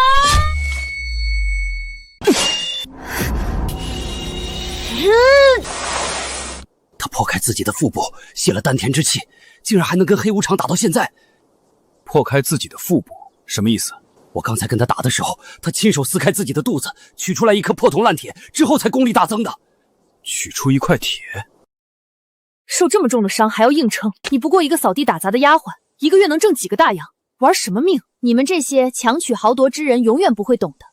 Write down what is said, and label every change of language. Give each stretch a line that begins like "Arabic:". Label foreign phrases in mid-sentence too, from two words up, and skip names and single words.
Chinese: 他破開自己的腹部，泄了丹田之氣，竟然還能跟黑無常打到現在。破開自己的腹部，什麼意思？我剛才跟他打的時候，他親手撕開自己的肚子，取出來一顆破銅爛鐵，之後才功力大增的。取出一塊鐵？受這麼重的傷還要硬撐？你不過一個掃地打雜的丫鬟，一個月能掙幾個大洋？玩什麼命？你們這些強取豪奪之人永遠不會懂的。